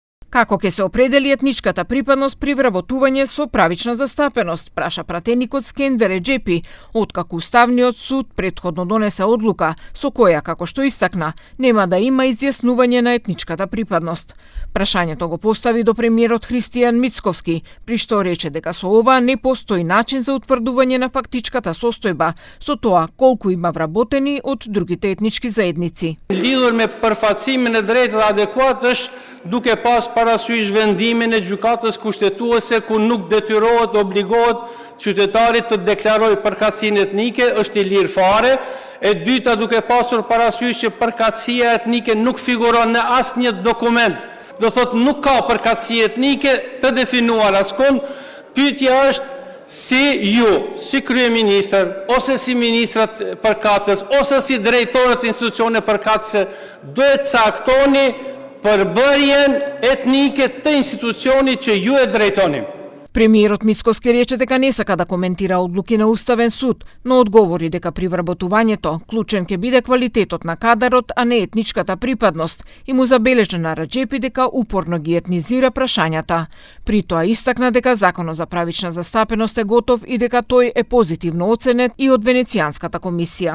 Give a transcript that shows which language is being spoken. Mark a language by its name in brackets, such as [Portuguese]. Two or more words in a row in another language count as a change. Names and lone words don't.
[Macedonian] Како ќе се определи етничката припадност при вработување со правична застапеност, праша пратеникот Скендер Реџепи, откако Уставниот суд претходно донесе одлука со која, како што истакна, нема да има изјаснување на етничката припадност. Прашањето го постави до премиерот Христијан Мицковски, при што рече дека со ова не постои начин за утврдување на фактичката состојба со тоа колку има вработени од другите етнички заедници. [Albanian] Lidhur me përfaqësimin e drejtë dhe adekuat është duke pas parasysh vendimin e gjykatës kushtetuese ku nuk detyrohet, obligohet qytetarit të deklarojë përkatësinë etnike, është i lirë fare. E dyta, duke pasur parasysh që përkatësia etnike nuk figuron në asnjë dokument. Do thot nuk ka përkatësi etnike të definuar askund. Pyetja është si ju, si kryeministër, ose si ministrat përkatës, ose si drejtorët institucione përkatëse, duhet caktoni përbërjen etnike të institucionit që ju e drejtoni. [Macedonian] Премиерот Мицковски рече дека не сака да коментира одлуки на Уставен суд, но одговори дека при вработувањето клучен ќе биде квалитетот на кадарот, а не етничката припадност, и му забележа на Реџепи дека упорно ги етнизира прашањата. При тоа истакна дека законот за правична застапеност е готов и дека тој е позитивно оценет и од Венецијанската комисија.